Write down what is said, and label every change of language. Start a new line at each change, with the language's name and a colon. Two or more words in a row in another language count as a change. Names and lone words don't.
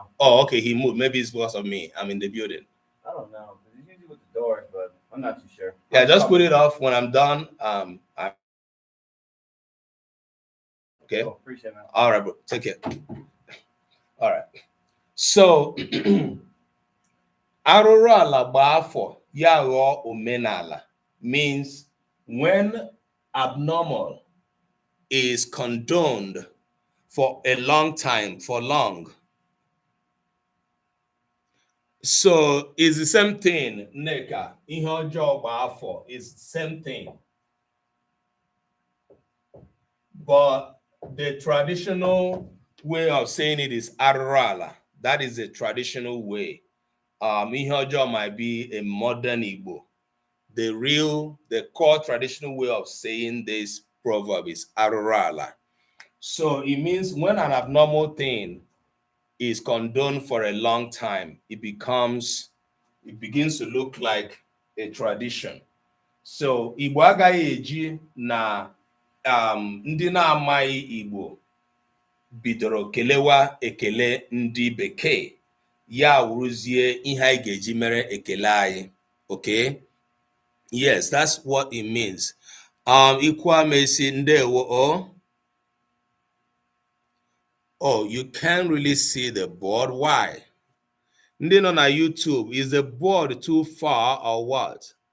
English: Oh, okay, he moved. Maybe it's because of me. I'm in the building. I don't know. He's usually with the doors, but I'm not too sure. Yeah, just put it off when I'm done. Okay. Oh, appreciate it. All right, bro. Take care. All right. So,
Igbo: arụrụ ala gba afọ ya ghọọ omenala
English: means when abnormal is condoned for a long time, for long. So it's the same thing, Neka.
Igbo: Ihe ọjọọ gba afọ
English: is the same thing. But the traditional way of saying it is arụrụ. That is the traditional way.
Igbo: Ihe ọjọọ
English: might be a modern Igbo. The core traditional way of saying this proverb is arụrụ. So it means when an abnormal thing is condoned for a long time, it begins to look like a tradition.
Igbo: So Igbo agaghị eji na ndị na-amaghị Igbo bidoro kelewa ekele ndị bekee, ya wuruzie ihe anyị ga-eji mere ekele anyị.
English: Okay? Yes, that's what it means.
Igbo: Ikwamesi ndewo.
English: Oh, you can't really see the board. Why? Then on our YouTube, is the board too far or what?